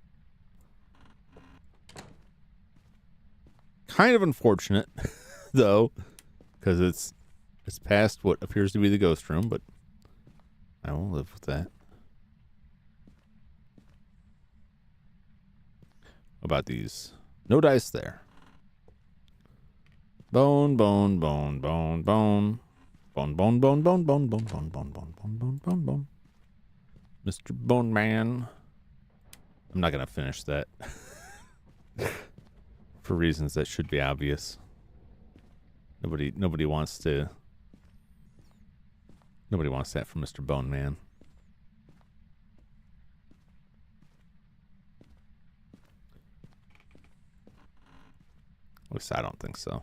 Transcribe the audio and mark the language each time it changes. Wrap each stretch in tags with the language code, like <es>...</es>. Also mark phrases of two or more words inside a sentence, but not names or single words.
<en>Kind of unfortunate, though, because it's past what appears to be the ghost room, but I will live with that. What about these? No dice there. Bone, bone, bone, bone, bone. Bone, bone, bone, bone, bone, bone, bone, bone, bone, bone, bone, bone, bone. Mr. Bone Man. I'm not going to finish that. For reasons that should be obvious. Nobody wants to. Nobody wants that from Mr. Bone Man. At least I don't think so.</en>